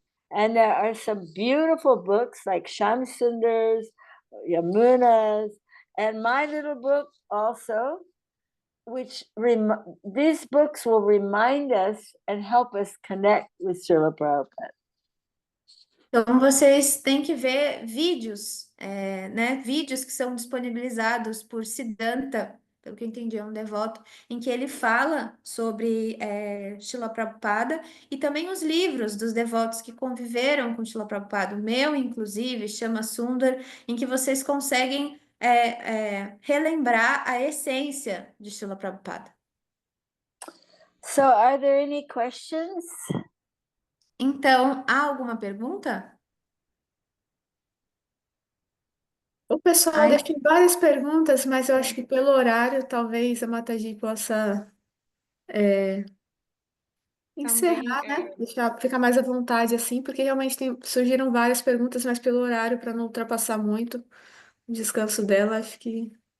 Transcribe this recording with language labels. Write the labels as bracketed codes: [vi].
[en] And there are some beautiful books like Shamsundar's, Yamuna's, and my little book also, which these books will remind us and help us connect with Srila Prabhupada. [pt] Então, vocês têm que ver vídeos, né? Vídeos que são disponibilizados por Siddhanta, pelo que eu entendi, é um devoto, em que ele fala sobre Srila Prabhupada e também os livros dos devotos que conviveram com Srila Prabhupada. O meu, inclusive, chama Sundar, em que vocês conseguem relembrar a essência de Srila Prabhupada. [en] So, are there any questions? [pt] Então, há alguma pergunta? O pessoal deixou várias perguntas, mas eu acho que pelo horário, talvez a Mataji possa encerrar, Também, né? Deixar ficar mais à vontade assim, porque realmente surgiram várias perguntas, mas pelo horário, para não ultrapassar muito o descanso dela, acho que.